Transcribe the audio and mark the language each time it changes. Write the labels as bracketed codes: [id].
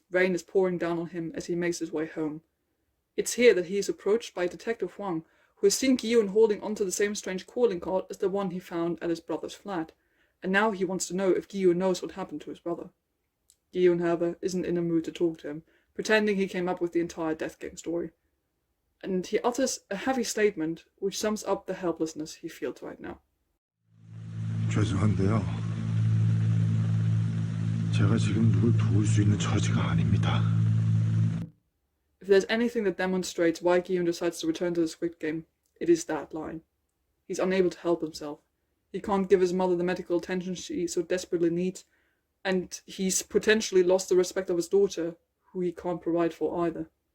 [en] Rain is pouring down on him as he makes his way home. It's here that he is approached by Detective Huang, who has seen Guillaume holding onto the same strange calling card as the one he found at his brother's flat, and now he wants to know if Guillaume knows what happened to his brother. Guillaume, however, isn't in a mood to talk to him, pretending he came up with the entire Death Game story. And he utters a heavy statement which sums up the helplessness he feels right now. [ko] 죄송한데요. 제가 지금 누굴 도울 수 있는 처지가 아닙니다. [en] If there's anything that demonstrates why Guillaume decides to return to the Squid Game, it is that line. He's unable to help himself. He can't give his mother the medical attention she so desperately needs, and he's potentially lost the respect of his daughter, who he can't provide for either.